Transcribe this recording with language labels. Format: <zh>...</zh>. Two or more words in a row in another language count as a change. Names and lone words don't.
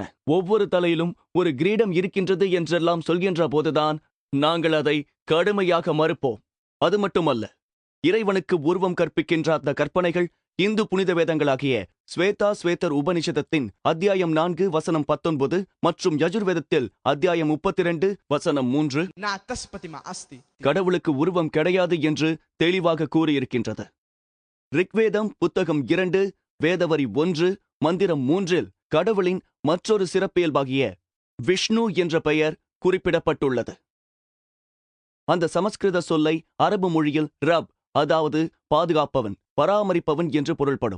<ta>ஒவ்வொரு தலையிலும் ஒரு கிரீடம் இருக்கின்றது என்றெல்லாம் சொல்கின்ற போதுதான் நாங்கள் அதை கடுமையாக மறுப்போம். அது மட்டுமல்ல, இறைவனுக்கு உருவம் கற்பிக்கின்ற அந்த கற்பனைகள் இந்து புனித வேதங்களாகிய ஸ்வேதா ஸ்வேதர் உபனிஷதத்தின் அத்தியாயம் 4 வசனம் 19 மற்றும் யஜுர்வேதத்தில் அத்தியாயம் 32 வசனம் 3</ta> <sa>ना तस् प्रतिमा अस्ति</sa> <ta>கடவுளுக்கு உருவம் கிடையாது என்று தெளிவாக கூறியிருக்கின்றது. ரிக்வேதம் புத்தகம் 2, வேதவரி 1, மந்திரம் 3இல் கடவுளின் மற்றொரு சிறப்பியல்பாகிய விஷ்ணு என்ற பெயர் குறிப்பிடப்பட்டுள்ளது. அந்த சமஸ்கிருத சொல்லை அரபு மொழியில் ரப், அதாவது பாதுகாப்பவன், பராமரிப்பவன் என்று பொருள்படும்.</ta>